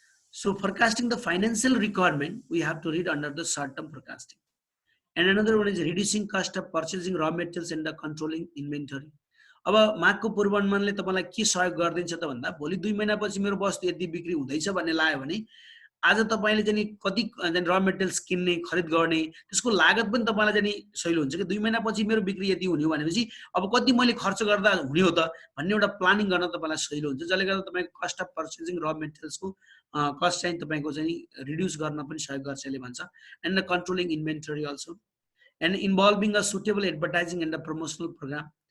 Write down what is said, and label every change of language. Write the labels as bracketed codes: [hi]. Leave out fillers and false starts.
[en] So forecasting the financial requirement, we have to read under the short-term forecasting. And another one is reducing cost of purchasing raw materials and the controlling inventory. [ne] अब मागको पूर्वानुमानले तपाईलाई के सहयोग गर्दिन्छ त भन्दा भोलि 2 महिनापछि मेरो वस्तु यति बिक्री हुँदैछ भन्ने लाग्यो भने आज तपाईले चाहिँ कति र मेटेरियल्स किन्ने खरिद गर्ने त्यसको लागत पनि तपाईलाई चाहिँ सहिलो हुन्छ कि 2 महिनापछि मेरो बिक्री यति हुने हो भनेपछि अब कति मैले खर्च गर्दा हुने हो त भन्ने एउटा प्लानिङ गर्न तपाईलाई सहिलो हुन्छ, जसले गर्दा तपाईको कस्ट अफ पर्चेसिङ र मेटेरियल्सको कस्ट चाहिँ तपाईको चाहिँ रिड्युस गर्न पनि सहयोग गर्छ यसले भन्छ। [en] And the controlling inventory also and involving a suitable advertising and a promotional program.